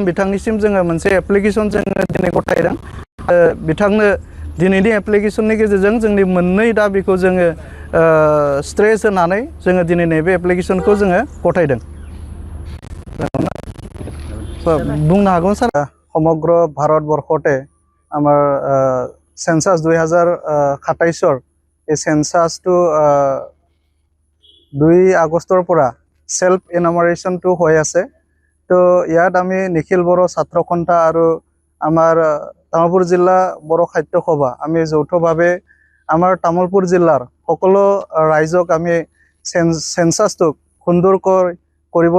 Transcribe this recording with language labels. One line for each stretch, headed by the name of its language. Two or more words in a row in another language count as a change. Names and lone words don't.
Bodo: बिथांनिसिम जोङो मोनसे एप्लिकेशन जोङो दिनै गथायदों बिथांनो दिनैनि एप्लिकेशननि गेजेरजों जोंनि मोननै दाबिखौ जोङो स्ट्रेस होनानै जोङो दिनै नैबे एप्लिकेशनखौ जोङो गथायदों बुंनो हागौ सार
Assamese: সমগ্ৰ ভাৰতবৰ্ষতে আমাৰ চেন্সাছ
Bodo: 2027
Assamese: এই সেন্সাসটো 2 আগষ্টৰ পৰা
English: self enumeration
Assamese: হৈ আছে তো ইয়াত আমি নিখিল বড়ো ছাত্ৰ সন্থা আৰু আমাৰ তামুলপুৰ জিলা বড়ো সাহিত্য সভা আমি যৌথভাৱে আমাৰ তামুলপুৰ জিলাৰ সকলো ৰাইজক আমি সেন্সাসটো সুন্দৰকৈ কৰিবৰ